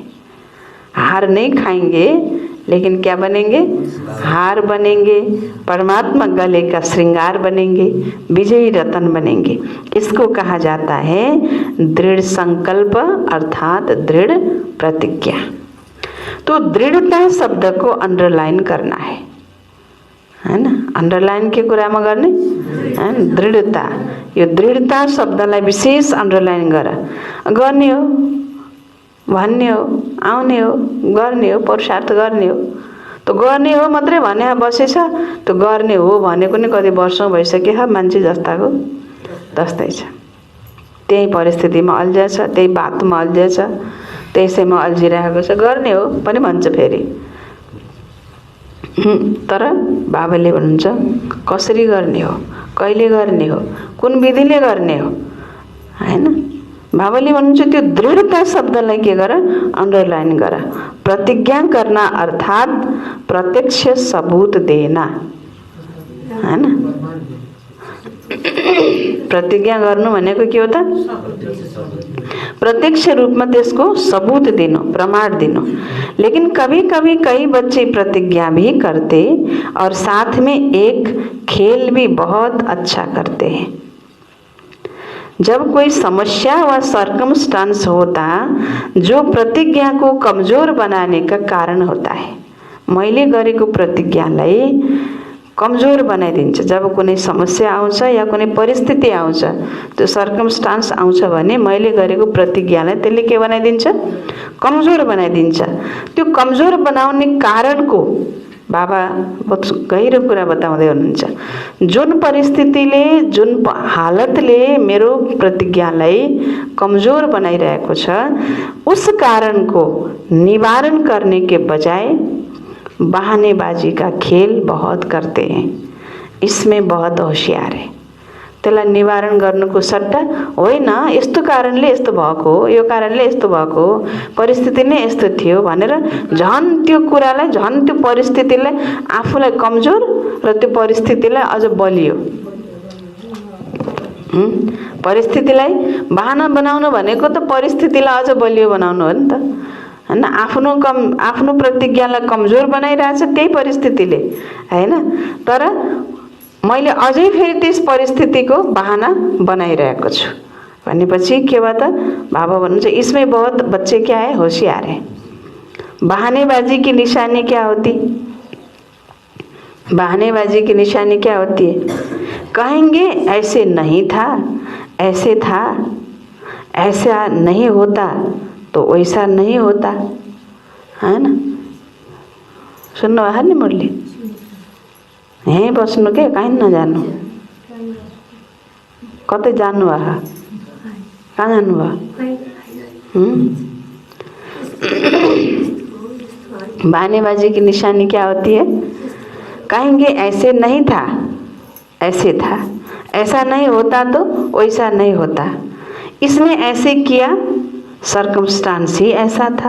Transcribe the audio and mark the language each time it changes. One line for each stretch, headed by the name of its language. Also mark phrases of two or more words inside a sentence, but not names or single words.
Hindi: हार नहीं खाएंगे, लेकिन क्या बनेंगे, हार बनेंगे, परमात्मा गले का श्रृंगार बनेंगे, विजयी रतन बनेंगे। इसको कहा जाता है दृढ़ संकल्प अर्थात दृढ़ प्रतिज्ञा। तो दृढ़ता शब्द को अंडरलाइन करना है ना।
Nepali: अंडरलाइन के कुरामा गर्ने हैन, दृढ़ता। यो दृढ़ता शब्दलाई विशेष अंडरलाइन गर्ने हो, भन्ने हो, आउने हो, गर्ने हो, पुरुषार्थ गर्ने हो। त गर्ने हो मात्रै भने बसेछ, त्यो गर्ने हो भनेको नि कति वर्षौं भइसक्यो, मान्छे जस्ताको तस्तै छ। त्यही परिस्थितिमा अल्झेछ, त्यही बातमा अल्झेछ, त्यसैमा अल्झिरहेको छ, गर्ने हो पनि भन्छ फेरि। तर बाबाले भन्नुहुन्छ कसरी गर्ने हो, कहिले गर्ने हो, कुन विधिले गर्ने हो, हैन। बाबाले भन्नुहुन्छ त्यो दृढता शब्दलाई के गर, अन्डरलाइन गर।
Hindi: प्रतिज्ञा करना अर्थात प्रत्यक्ष सबूत देना,
Nepali: हैन। प्रतिज्ञा गर्नु भनेको के हो त? प्रत्यक्ष रूपमा त्यसको सबूत दिनु, प्रमाण दिनु।
Hindi: लेकिन कभी कभी कई बच्चे प्रतिज्ञा भी करते और साथ में एक खेल भी बहुत अच्छा करते हैं। जब कोई समस्या व सर्कमस्टांस होता जो प्रतिज्ञा को कमजोर बनाने का कारण होता है,
Nepali: मैले गरेको प्रतिज्ञालाई कमजोर बनाइदिन्छ। जब कुनै समस्या आउँछ या कुनै परिस्थिति आउँछ, त्यो सर्कमस्टान्स आउँछ भने मैले गरेको प्रतिज्ञालाई त्यसले के बनाइदिन्छ? कमजोर बनाइदिन्छ। त्यो कमजोर बनाउने कारणको बाबा बहुत गहिरो कुरा बताउँदै हुनुहुन्छ। जुन परिस्थितिले, जुन हालतले मेरो प्रतिज्ञालाई कमजोर बनाइरहेको छ,
Hindi: उस कारणको निवारण करने के बजाय बहानेबाजी का खेल बहुत करते हैं, इसमें बहुत होशियार है।
Nepali: त्यसलाई निवारण गर्नुको सट्टा होइन यस्तो कारणले यस्तो भएको हो, यो कारणले यस्तो भएको हो, परिस्थिति नै यस्तो थियो भनेर झन् त्यो कुरालाई, झन् त्यो परिस्थितिलाई आफूलाई कमजोर र त्यो परिस्थितिलाई अझ बलियो, परिस्थितिलाई बहाना बनाउनु भनेको त परिस्थितिलाई अझ बलियो बनाउनु हो नि त, हैन। आफ्नो प्रतिज्ञालाई कमजोर बनाइरहेछ त्यही परिस्थितिले, हैन। तर मैले अझै फेरि त्यस परिस्थितिको बहाना बनाइरहेको छु भनेपछि के भयो त?
Hindi: बाबा भन्नुहुन्छ इसमें बहुत बच्चे क्या है, होशियार है। बहानेबाजी की निशानी क्या होती? बहानेबाजी की निशानी क्या होती है? कहेंगे ऐसे नहीं था, ऐसे था, ऐसा नहीं होता तो वैसा नहीं होता, है ना।
Nepali: सुन्नु भयो नि मुरली? यहीँ बस्नु के, कहीँ नजानु। कतै जानु भयो? कहाँ जानु भयो?
Hindi: बहानेबाजी की निशानी क्या होती है? कहेंगे ऐसे नहीं था, ऐसे था, ऐसा नहीं होता तो वैसा नहीं होता, इसने ऐसे किया, सर्कमस्टांस ही ऐसा था।